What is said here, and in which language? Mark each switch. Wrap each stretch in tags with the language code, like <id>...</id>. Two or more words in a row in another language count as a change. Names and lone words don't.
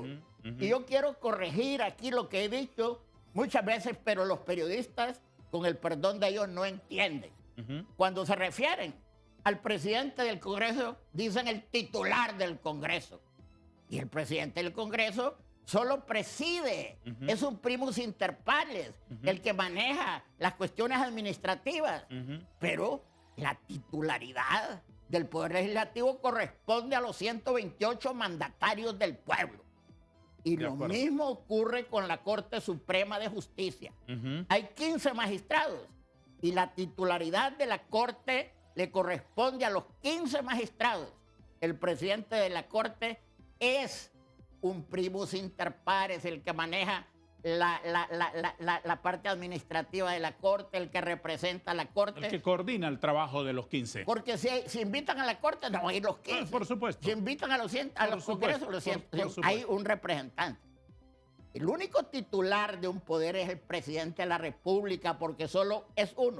<es>Y yo quiero corregir aquí lo que he dicho muchas veces, pero los periodistas, con el perdón de ellos, no entienden. Cuando se refieren al presidente del Congreso, dicen el titular del Congreso. Y el presidente del Congreso solo preside. Es un</es> <la>primus inter pares,</la> <es>el que maneja las cuestiones administrativas. Pero la titularidad del Poder Legislativo corresponde a los 128 mandatarios del pueblo. Y lo mismo ocurre con la Corte Suprema de Justicia. Hay 15 magistrados y la titularidad de la Corte le corresponde a los 15 magistrados. El presidente de la Corte es un</es> <la>primus inter pares,</la> <es>el que maneja la parte administrativa de la Corte, el que representa a la Corte. El que coordina el trabajo de los 15. Porque si invitan a la Corte, no van a ir los 15. Por supuesto. Si invitan a los congresos, los 100, hay un representante. El único titular de un poder es el presidente de la República, porque solo es uno.</es>